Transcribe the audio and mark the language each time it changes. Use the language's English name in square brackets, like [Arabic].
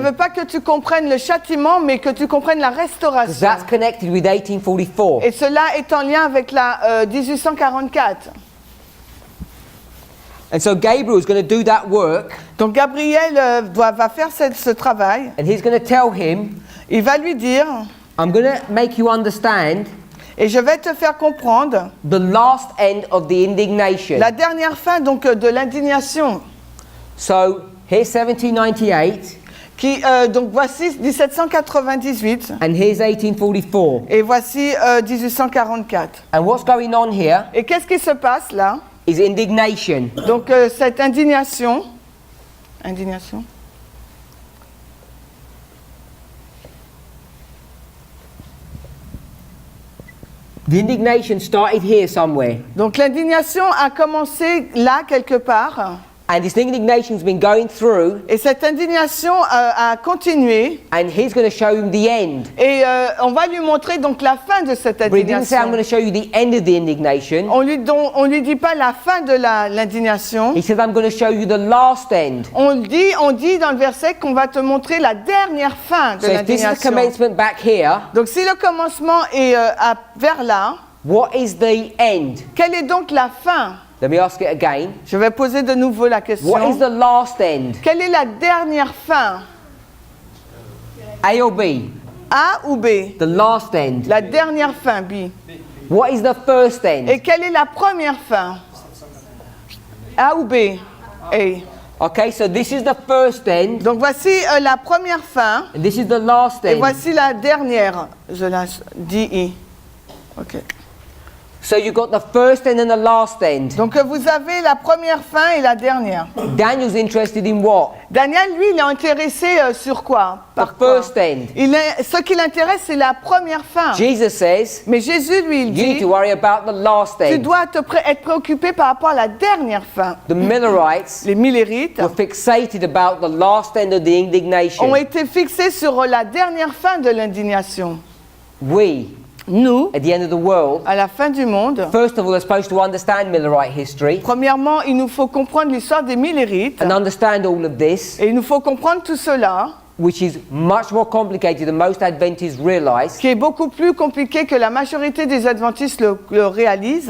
[French] veux pas que tu comprennes le châtiment, mais que tu comprennes la [English] Because [French] restauration. [English] that's connected with 1844. [French] Et cela est en lien avec la 1844. [English] And so Gabriel is going to do that work, [French] Donc Gabriel va faire ce travail. [English] and he's going to tell him, [French] Il va lui dire, [English] I'm going to make you understand [French] et je vais te faire comprendre [English] the last end of the indignation. [French] la dernière fin donc de l'indignation. [English] So here's 1798, [French] Donc voici 1798 [English] and here's 1844. [French] et voici 1844. [English] And what's going on here [French] Et qu'est-ce qui se passe là? [English] is indignation. [French] Donc cette indignation. [English] The indignation started here somewhere. [French] Donc l'indignation a commencé là quelque part. [English] And this indignation has been going through, [French] Et cette indignation a continué. [English] and he's going to show him the end. [French] Et on va lui montrer donc la fin de cette [English] But he didn't say, I'm [French] indignation. [English] going to show you the end of the indignation. [French] On lui dit pas la fin de l'indignation. [English] He said, I'm going to show you the last end. [French] On dit dans le verset qu'on va te montrer la dernière fin de [English] So if this is the [French] l'indignation. [English] commencement back here, [French] Donc si le commencement est vers là, [English] what is the end? [French] quelle est donc la fin? [English] Let me ask it again. [French] Je vais poser de nouveau la [English] What is [French] question. [English] the last end? [French] Quelle est la dernière fin? [English] A or B? [French] A ou B? [English] The last end. [French] La dernière fin, B. [English] What is the first end? [French] Et quelle est la première fin? A ou B? A. [English] Okay, so this is the first end, [French] Donc voici la première fin [English] and this is the last [French] et [English] end. [French] voici la dernière. Je la dis. Ok. [English] So you've got the first end and the last end. [French] Donc vous avez la première fin et la dernière. [English] Daniel's interested in what? [French] Daniel, lui, il est intéressé sur quoi? [English] The [French] Par quoi? [English] first end. [French] Ce qui l'intéresse, c'est la première fin. [English] Jesus says, [French] Mais Jésus, lui, il [English] you need [French] dit, [English] to worry about the last [French] tu [English] end. [French] dois être préoccupé par rapport à la dernière fin. [English] The Millerites [French] Les Millérites [English] were fixated about the last end of the indignation. [French] ont été fixés sur la dernière fin de l'indignation. [English] We, [French] Nous, [English] at the end of the world, [French] à la fin du monde, [English] first of all, are supposed to understand Millerite history [French] premièrement, il nous faut comprendre l'histoire des Millérites. [English] and understand all of this, [French] Et il nous faut comprendre tout cela, [English] which is much more complicated than most Adventists realize. [French] qui est beaucoup plus compliqué que la majorité des adventistes le réalisent.